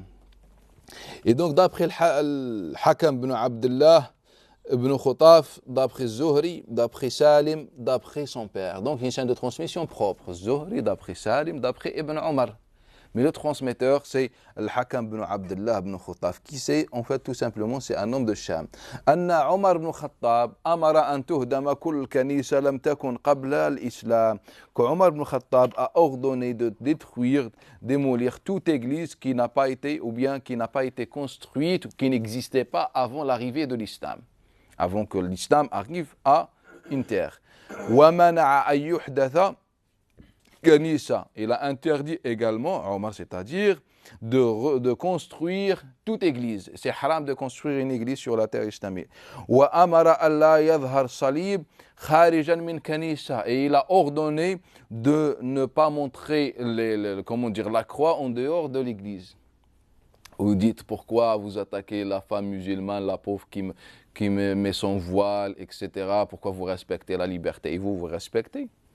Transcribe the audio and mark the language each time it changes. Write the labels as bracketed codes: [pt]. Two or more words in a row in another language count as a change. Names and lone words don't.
[fr] Et donc d'après le Hakam ibn Abdullah ibn Khutaf, d'après Zuhri, d'après Salim, d'après son père. Donc une chaîne de transmission propre. Zuhri, d'après Salim, d'après Ibn Omar. Mais le transmetteur, c'est Al-Hakam ibn Abdullah ibn Khutaf. Qui c'est? En fait, tout simplement, c'est un homme de Sham. [ar] أن عمر بن الخطاب أمر أن تهدم كل كنيسة لم تكن قبل الإسلام. [fr] Que Omar ibn Khattab a ordonné de détruire, démolir toute église qui n'a pas été, ou bien qui n'a pas été construite, ou qui n'existait pas avant l'arrivée de l'Islam. Avant que l'Islam arrive à une terre. [ar] ومنع أن يحدث كنيسة, [fr] il a interdit également, Omar, c'est-à-dire de construire toute église. C'est haram de construire une église sur la terre islamique. [ar] وأمر ألا يظهر صليب خارجا من كنيسة, [fr] et il a ordonné de ne pas montrer la croix en dehors de l'église. Vous dites pourquoi vous attaquez la femme musulmane, la pauvre qui met son voile, etc. Pourquoi vous respectez la liberté? Et vous respectez?